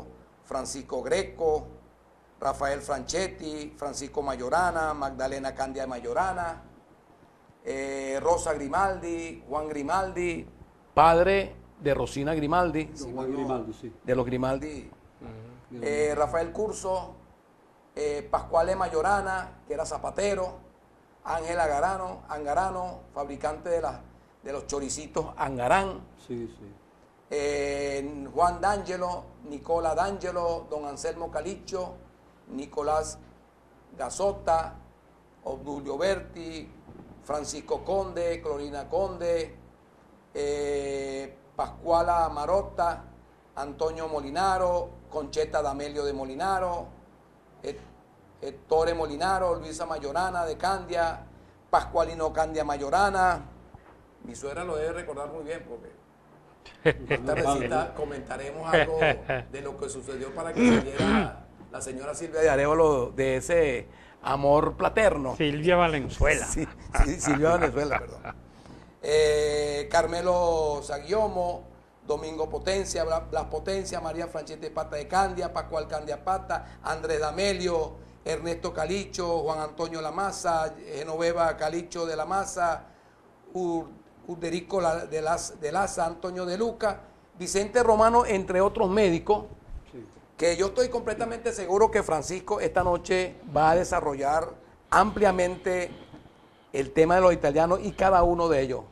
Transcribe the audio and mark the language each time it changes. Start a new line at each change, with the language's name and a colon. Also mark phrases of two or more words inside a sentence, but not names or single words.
Spanish: Francisco Greco, Rafael Franchetti, Francisco Mayorana, Magdalena Candia Mayorana, Rosa Grimaldi, Juan Grimaldi, padre de Rosina Grimaldi, de los Grimaldi, Rafael Curso, Pascuale Mayorana, que era zapatero, Ángel Angarano, fabricante de los choricitos Angarán, Juan D'Angelo, Nicola D'Angelo, don Anselmo Calicho, Nicolás Gazotta, Obdulio Berti, Francisco Conde, Clorina Conde, Pascuala Marotta, Antonio Molinaro, Concheta D'Amelio de Molinaro, Ettore Molinaro, Luisa Mayorana de Candia, Pascualino Candia Mayorana. Mi suegra lo debe recordar muy bien porque esta recita comentaremos algo de lo que sucedió para que saliera la señora Silvia de Arevalo de ese amor paterno. Silvia Valenzuela. Sí, Silvia Valenzuela, perdón. Carmelo Saguiomo, Domingo Potencia, Blas Potencia, María Franchete Pata de Candia, Pascual Candia Pata, Andrés D'Amelio, Ernesto Calicho, Juan Antonio Lamasa, Genoveva Calicho de la Maza, Uderico de Laza, Antonio de Luca, Vicente Romano, entre otros médicos, que yo estoy completamente seguro que Francisco esta noche va a desarrollar ampliamente el tema de los italianos y cada uno de ellos.